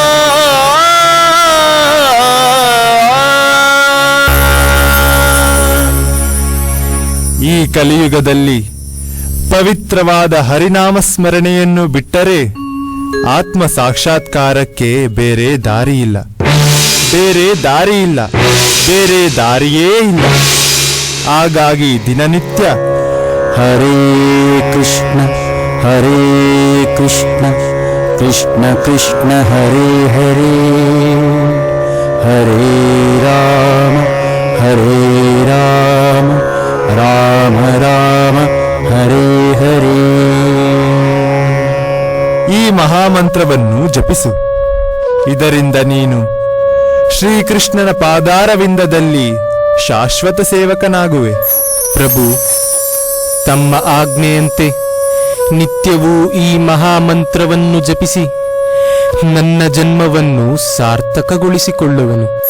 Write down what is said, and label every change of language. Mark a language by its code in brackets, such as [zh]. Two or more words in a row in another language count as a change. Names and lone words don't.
[kn] ಈ ಕಲಿಯುಗದಲ್ಲಿ ಪವಿತ್ರವಾದ ಹರಿನಾಮ ಸ್ಮರಣೆಯನ್ನು ಬಿಟ್ಟರೆ ಆತ್ಮ ಸಾಕ್ಷಾತ್ಕಾರಕ್ಕೆ ಬೇರೆ ದಾರಿಯಿಲ್ಲ, ಬೇರೆ ದಾರಿಯಿಲ್ಲ, ಬೇರೆ ದಾರಿಯೇ ಇಲ್ಲ. ಹಾಗಾಗಿ ದಿನನಿತ್ಯ [sa] ಹರೇ ಕೃಷ್ಣ ಕೃಷ್ಣ ಕೃಷ್ಣ ಹರೇ ಹರೇ ಹರೇ ರಾಮ ರಾಮ ರಾಮ ಹರೇ ಹರೇ. [kn] ಈ ಮಹಾಮಂತ್ರವನ್ನು ಜಪಿಸು. ಇದರಿಂದ ನೀನು ಶ್ರೀಕೃಷ್ಣನ ಪಾದಾರವಿಂದದಲ್ಲಿ ಶಾಶ್ವತ ಸೇವಕನಾಗುವೆ. ಪ್ರಭು, ತಮ್ಮ ಆಜ್ಞೆಯಂತೆ ನಿತ್ಯವೂ ಈ ಮಹಾಮಂತ್ರವನ್ನು ಜಪಿಸಿ ನನ್ನ ಜನ್ಮವನ್ನು ಸಾರ್ಥಕಗೊಳಿಸಿಕೊಳ್ಳುವನು.